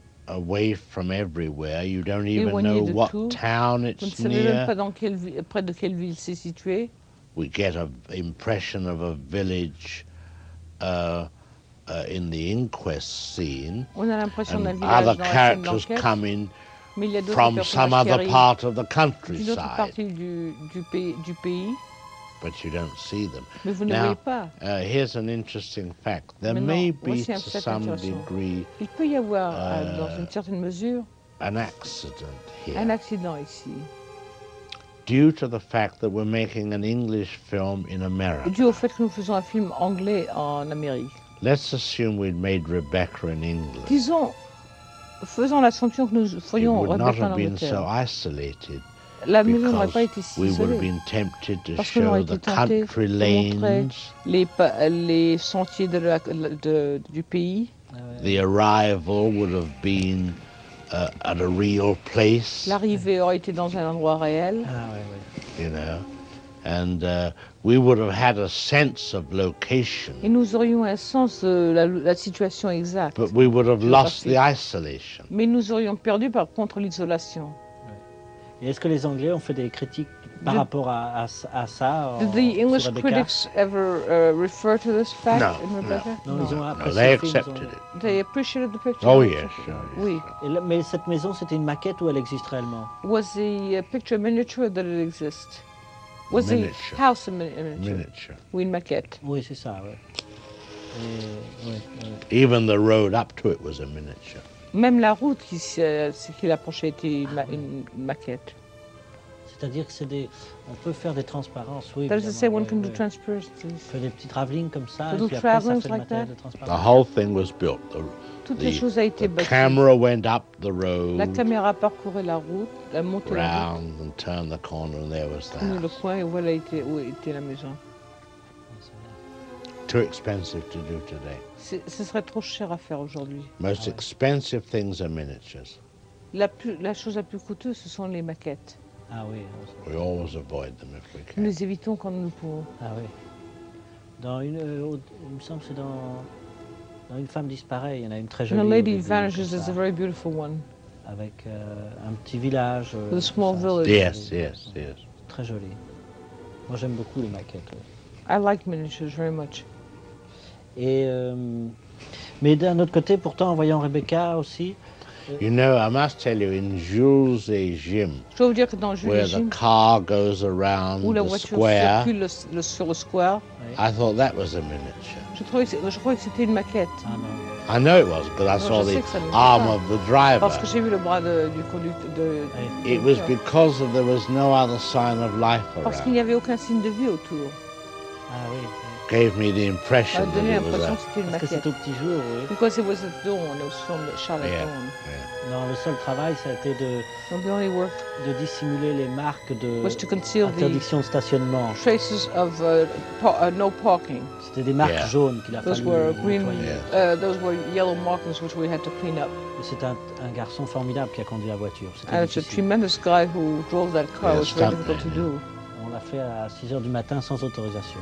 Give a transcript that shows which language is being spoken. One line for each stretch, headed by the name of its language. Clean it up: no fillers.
English: Away from everywhere, you don't even know what town it's near.
French: Pas dans quelle, près de quelle ville c'est situé.
English: We get an impression of a village in the inquest scene.
French: On a l'impression d'un village.
English: Other characters come in from some other part of the countryside.
French: D'une autre partie du pays.
English: But you don't see them.
French: Mais vous
English: now,
French: ne voyez pas.
English: Here's an interesting fact. There may be, to some degree,
French: il peut y avoir, dans une certaine mesure,
English: an accident here.
French: Un accident ici.
English: Due to the fact that we're making an English film in America.
French: Dû au fait que nous faisons un film anglais en Amérique.
English: Let's assume we'd made Rebecca in England.
French: Disons, faisant l'assumption que nous ferions Rebecca en Angleterre.
English: It would not have been so isolated.
French: La maison n'aurait pas été si
English: we would have been tempted to show the country lanes,
French: les sentiers de du pays.
English: The arrival would have been at a real place.
French: L'arrivée aurait été dans un endroit réel. Ah, oui, oui.
English: You know, and we would have had a sense of location.
French: Et nous aurions un sens de la situation exacte.
English: But we would have lost the isolation.
French: Mais nous aurions perdu par contre l'isolation. Et est-ce que les Anglais ont fait des critiques par rapport à ça?
English: Did the English critics ever refer to this fact no, in Rebecca? No,
French: ils ont
English: no they accepted
French: ils ont...
English: it. They appreciated the picture? Oh, yes. Sure,
French: oui.
English: Yes.
French: Et mais cette maison, c'était une maquette ou elle existe réellement?
English: Was the picture a miniature or did it exist? Was miniature. The house a miniature? Miniature.
French: Oui, une maquette. Oui, c'est ça, oui. Oui, oui.
English: Even the road up to it was a miniature.
French: Même la route qui l'approchait était une maquette. C'est-à-dire que c'est des, on peut faire des transparences, oui.
English: That is to say, one can do transparencies.
French: Faire des petits travelling comme ça.
English: Little travelling like that. The whole thing was built.
French: Toutes les choses a été bâties.
English: The camera went up the road.
French: La caméra parcourait la route, la montée.
English: Round and turned the corner, and there was the house.
French: Le coin où elle était, où était la maison.
English: Too expensive to do today.
French: Ce serait trop cher à faire aujourd'hui.
English: Most expensive things are miniatures.
French: La chose la plus coûteuse, ce sont les maquettes. Ah oui.
English: We always avoid them if we can.
French: Nous les évitons quand nous pouvons. Ah oui. Dans une, il me semble que c'est dans Une femme disparaît, il y en a une très jolie.
English: The Lady Vanishes is a very beautiful one.
French: Avec un petit village.
English: With a small village. Yes, yes, yes.
French: Très joli. Moi j'aime beaucoup les maquettes.
English: I like miniatures very much.
French: Et mais d'un autre côté, pourtant, en voyant Rebecca aussi.
English: You know, I must tell you, in Jules et Jim,
French: je veux dire que dans Jules
English: where
French: et Jim,
English: the car goes around
French: où
English: the
French: la voiture
English: square,
French: circule sur le square,
English: I thought that was a miniature.
French: Je croyais que c'était une maquette. Ah, non.
English: I know it was, because I saw the arm of the driver.
French: Parce que j'ai vu le bras du conducteur.
English: It was because there was no other sign of life around.
French: Parce qu'il n'y avait aucun signe de vie autour. Ah, oui.
English: Gave me the impression that it was a... Because it was at dawn, it was from Charlotte yeah, dawn. Yeah.
French: Non, le seul travail, ça a été de...
English: The only work
French: de dissimuler les marques de...
English: Was to conceal
French: interdiction
English: the
French: de stationnement.
English: Traces of no parking.
French: C'était des marques
English: yeah.
French: jaunes qu'il a
English: those
French: fallu...
English: Were green, those were yellow markings which we had to clean up.
French: C'est un garçon formidable qui a conduit la voiture.
English: And it's a tremendous guy who drove that car. it was very difficult to do.
French: On l'a fait à 6h du matin sans autorisation.